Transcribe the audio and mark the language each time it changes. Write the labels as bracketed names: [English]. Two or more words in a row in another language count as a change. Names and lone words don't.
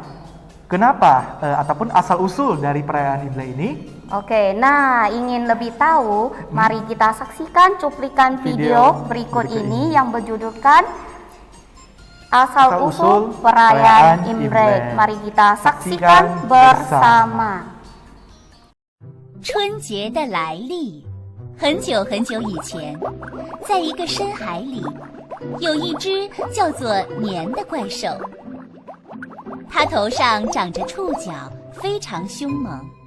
[Indonesian] Kenapa ataupun asal-usul dari perayaan Imlek ini? Oke, nah ingin lebih tahu, mari kita saksikan cuplikan video berikut ini yang berjudulkan Asal-usul Perayaan Imlek. Mari kita saksikan bersama. [Chinese] 春节的来历，很久很久以前，在一个深海里，有一只叫做年的怪兽。它头上长着触角，非常凶猛。